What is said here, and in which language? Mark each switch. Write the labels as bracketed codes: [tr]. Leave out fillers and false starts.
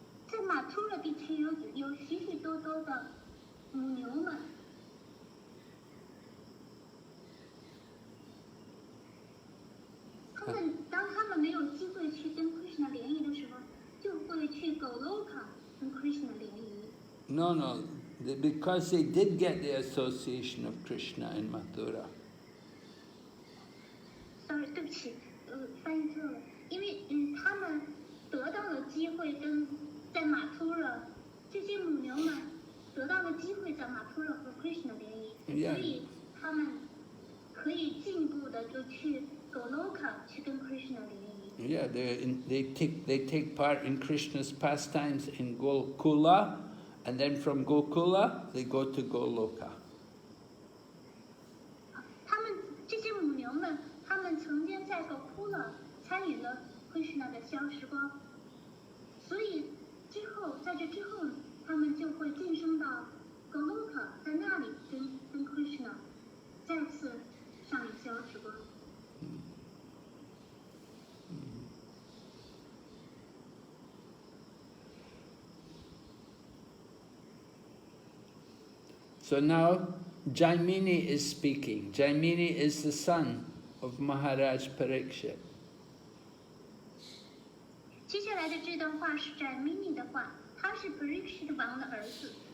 [zh] 在马图勒地区有许许多多的母牛们，当他们没有机会去跟 Krishna 联谊的时候，就会去 Goloka 跟 Krishna 联谊。 [en] No, because they did get the association of Krishna in Mathura. Sorry， [zh] 对不起，翻译错了，因为他们得到了机会跟在马图勒，这些母牛们得到了机会在马图勒和 Krishna 联谊，所以他们可以进一步的就去 Goloka 去跟 Krishna 联谊。 [en] Yeah, they take part in Krishna's pastimes in Gokula, and then from Gokula they go to Goloka. [zh] 他们这些母牛们，他们曾经在 Gokula 参与了 Krishna 的消时光，所以在这之后，他们就会晋升到 Goloka， 在那里跟 Krishna 再次上演消时光。 [en] So now Jaimini is speaking. Jaimini is the son of Maharaj Parikshit. [zh] 接下来的这段话是 Jaimini 的话，他是 Parikshit 王的儿子。